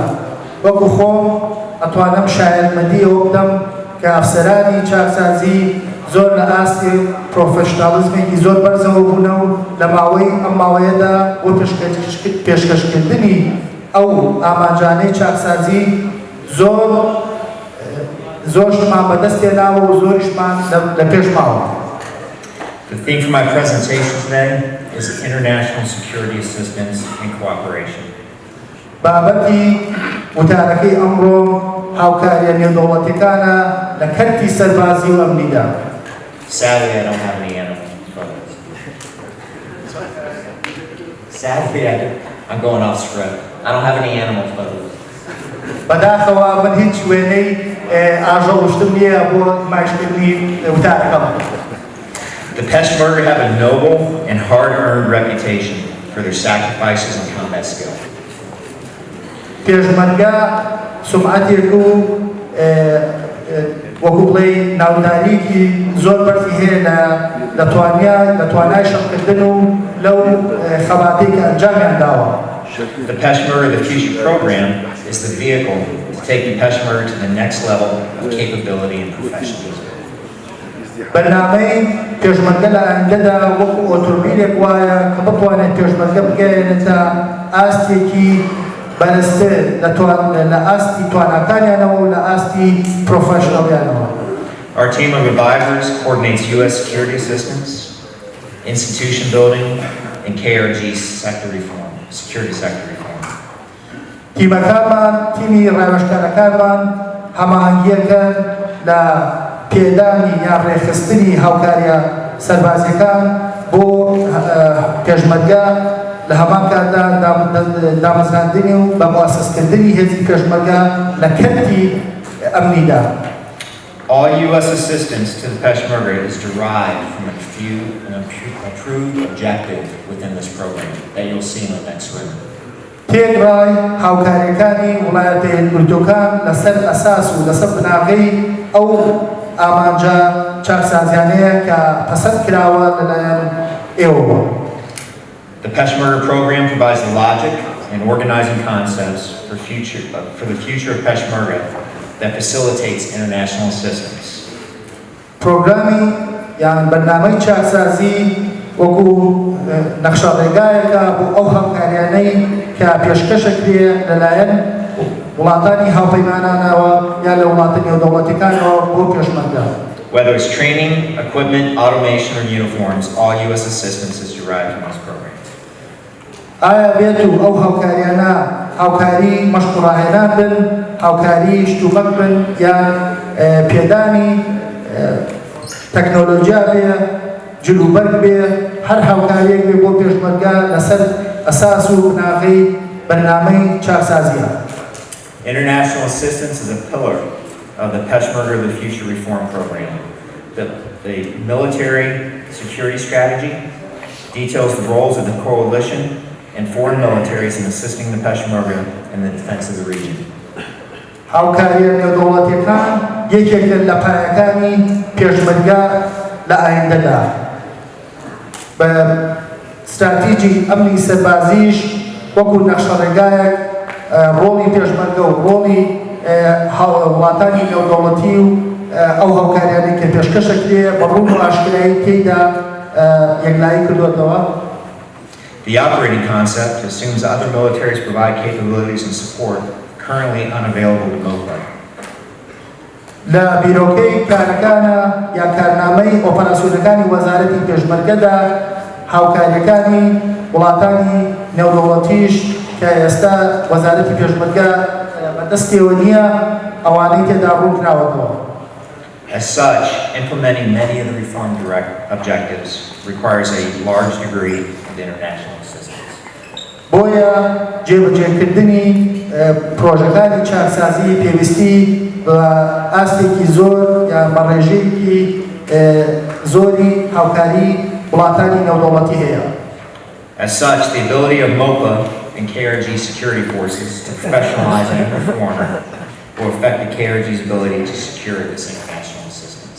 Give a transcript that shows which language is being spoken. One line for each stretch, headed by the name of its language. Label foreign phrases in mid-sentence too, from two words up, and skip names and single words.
Central Kurdish: وەکو خۆم ئەتوانم شایەتمەندیەوە بدەم کە ئەفسەرانی چاکسازی زۆر لە ئاستی پرۆفێشنالیزمێکی زۆر بەرزەوە بوونە و لە ماوەی ئەم ماوەیەدا بۆ پێشکەشکردنی ئەو ئامانجانەی چاکسازی زۆرشمان بەدەستێناوە و زۆریشمان لە پێش ماوە.
English: The theme for my presentation today is international security assistance and cooperation.
Central Kurdish: بابەتی وتارەکەی ئەمڕۆ هاوکاریە نێودەوڵەتیەکانە لە کەرتی سەربازی و ئەمنیدا.
English: Sadly, I don't have any animal photos. Sadly, I'm going off script. I don't have any animal photos.
Central Kurdish: بەداخەوە من هیچ وێنەی ئاژەڵشتم نییە بۆ نمایشکردنی وتارەکەم.
English: The Peshmerga have a noble and hard-earned reputation for their sacrifices and combat skill.
Central Kurdish: پێشمەرگە سومعەتێک و وەکو بڵێ ناوداریکی زۆر بەرزی هەیە لە توانای شەڕکردن و لەو خەباتەی کە ئەنجامیان داوە.
English: The Peshmerga the Future program is the vehicle to take the Peshmerga to the next level of capability and professionalism.
Central Kurdish: بەرنامەی پێشمەرگە لە ئایندەدا وەکو ئۆتۆمبیلێک وایە کە بتوانێت پێشمەرگە بگەێنێتە ئاستێکی بەرزتر لە ئاستی تواناکانیانەوە و لە ئاستی پرۆفێشنەڵیانەوە.
English: Our team of advisors coordinates U.S. security assistance, institution building, and KRG security sector reform.
Central Kurdish: تیمەکانمان تیمی ڕاوێژکارەکانمان هەماهەنگیەکەن لە پێدانی یان ڕێخستنی هاوکاریە سەربازیەکان بۆ پێشمەرگە لە هەمان کاتدا دامەزراندنی و بە مواسسکردنی هێزی پێشمەرگە لە کەرتی ئەمنیدا.
English: All U.S. assistance to the Peshmerga is derived from an approved objective within this program that you'll see in the next room.
Central Kurdish: تێگڕای هاوکاریەکانی وڵایەتە یەکگرتووەکان لەسەر ئەساس و لەسەر بناغەی ئەو ئامانجە چاکسازیانەیە کە پەسەند کراوە لەلایەن ئێوە.
English: The Peshmerga program provides the logic and organizing concepts for the future of Peshmerga that facilitates international assistance.
Central Kurdish: پرۆگرامی یان بەرنامەی چاکسازی وەکو نەخشەڕێگایەکە بۆ ئەو هاوکاریانەی کە پێشکەشەکرێ لەلایەن وڵاتانی هاوپەیمانانەوە یان لە وڵاتە نێودەوڵەتیەکانەوە بۆ پێشمەرگە.
English: Whether it's training, equipment, automation, or uniforms, all U.S. assistance is derived from this program.
Central Kurdish: ئایا بێت و ئەو هاوکاریانە هاوکاری مەشقوڕاهێنان بن، هاوکاری شتومەک بن یان پێدانی تەکنۆلۆژیا بێ، جلوبەرگ بێ، هەر هاوکاریەک بێ بۆ پێشمەرگە لەسەر ئەساس و بناغەی بەرنامەی چاکسازیە.
English: International assistance is a pillar of the Peshmerga the Future Reform program. The military security strategy details the roles of the coalition and foreign militaries in assisting the Peshmerga in the defense of the region.
Central Kurdish: هاوکاریە نێودەوڵەتیەکان یەکێکە لە پایەکانی پێشمەرگە لە ئایندەدا. بە استراتیجی ئەمنی سەربازیش وەکو نەخشەڕێگایەک ڕۆڵی پێشمەرگە و ڕۆڵی وڵاتانی نێودەوڵەتی و ئەو هاوکاریانەی کە پێشکەشەکرێ بە ڕوون و ئاشکرایی تێیدا یەکلایی کردوێتەوە.
English: The operating concept assumes other militaries provide capabilities and support currently unavailable to MOPA.
Central Kurdish: لە بیرۆکەی کارەکانە یا کارنامەی ئۆپەراسیۆنەکانی وەزارەتی پێشمەرگەدا هاوکاریەکانی وڵاتانی نێودەوڵەتیش کە ئێستا وەزارەتی پێشمەرگە بەدەستیەوە نییە ئەوانەی تێدا ڕوونکراوەتەوە.
English: As such, implementing many of the reform objectives requires a large degree of international assistance.
Central Kurdish: بۆیە جێبەجێکردنی پرۆژەکانی چارەسازی پێویستی بە ئاستێکی زۆر یان بە ڕێژەیەکی زۆری هاوکاری وڵاتانی نێودەوڵەتی هەیە.
English: As such, the ability of MOPA and KRG security forces to professionalize and perform will affect the KRG's ability to secure this international assistance.